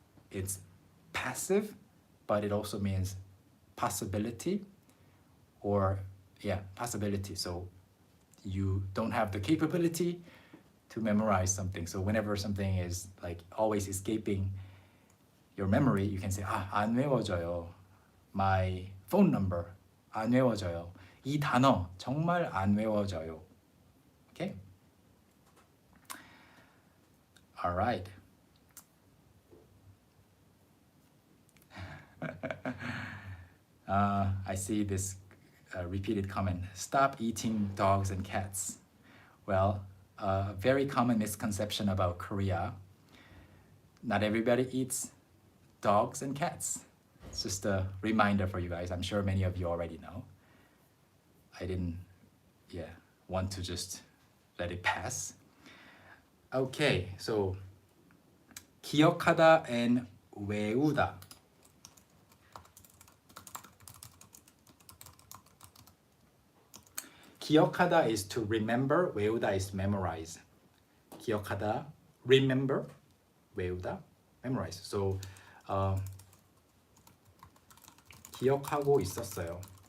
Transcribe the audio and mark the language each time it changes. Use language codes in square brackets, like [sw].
[en] It's passive, but it also means possibility, or possibility. So you don't have the capability to memorize something. So whenever something is like always escaping your memory, you can say [ko] 안 외워져요. [en] My phone number [ko] 안 외워져요. 이 단어 정말 안 외워져요. [en] Okay? All right. I see this repeated comment. Stop eating dogs and cats. Well, a very common misconception about Korea. Not everybody eats dogs and cats. It's just a reminder for you guys. I'm sure many of you already know. I didn't want to just let it pass. Okay, so 기억하다 and 외우다. 기억하다 is to remember, 외우다 is memorize. 기억하다, remember, 외우다, memorize. [ko] So 기억하고 있었어요.